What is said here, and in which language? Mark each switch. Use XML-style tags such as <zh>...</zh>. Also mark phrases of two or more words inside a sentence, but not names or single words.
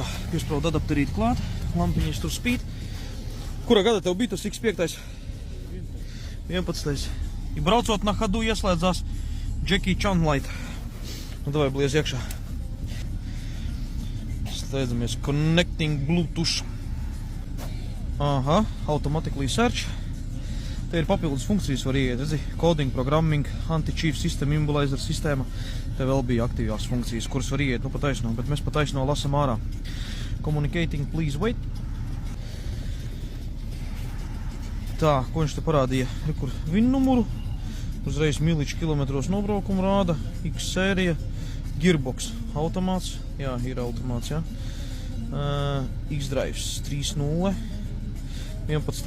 <lv>Piespraudu adapterīti klāt. Lampiņas tur spīd. Kurā gada tev bija tas X5? 11. I braucot</lv> <ru>на ходу</ru> <lv>ieslēdzās Jackie Chan light. Nu, davai bliez iekšā. Steidzamies.</lv> <en>Connecting Bluetooth. Aha, automatically search.</en> <lv>Te ir papildus funkcijas, var ieiet, redzi,</lv> <en>coding, programming, anti-cheat system, immobilizer sistēma.</en> <lv>Te vēl bija aktīvās funkcijas, kuras var ieiet, nu pa taisno, bet mēs pa taisno lasam ārā.</lv> <en>Communicating, please wait.</en> <lv>Tā, ko viņš te parādīja? Rekur VIN numuru, uzreiz miliču kilometros nobraukumu rāda, X sērija, gearbox, automāts, jā, ir automāts, jā. X-Drives 3.0, 11.</lv>